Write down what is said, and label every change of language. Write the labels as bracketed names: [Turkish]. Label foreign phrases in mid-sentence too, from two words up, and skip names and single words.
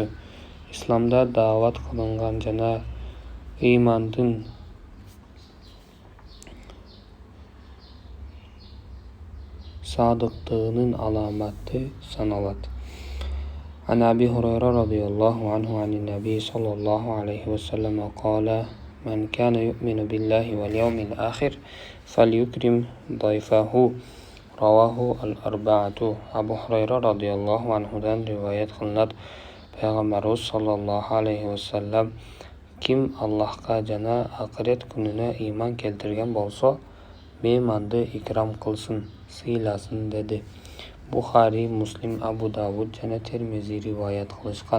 [Uzbek] Islomda da'vat qilingan jana iymonning sodiqligining alomati sanaladi. [Arabic] عن أبي هريرة رضي الله عنه عن النبي صلى الله عليه وسلم قال من كان يؤمن بالله واليوم الآخر فليكرم ضيفه." رواه الأربعة. [Uzbek] Abu Hurayra radhiyallohu anhudan rivoyat qilinadi. Payg'ambarimiz [Arabic] صلى الله عليه وسلم [Uzbek] kim Allohga jana oxirat kunina iymon keltirgan bo'lsa, mehmonni ikrom qilsin, siylasin dedi. Buxoriy, Muslim, Abu Davud jana Termiziy rivoyat qilishgan.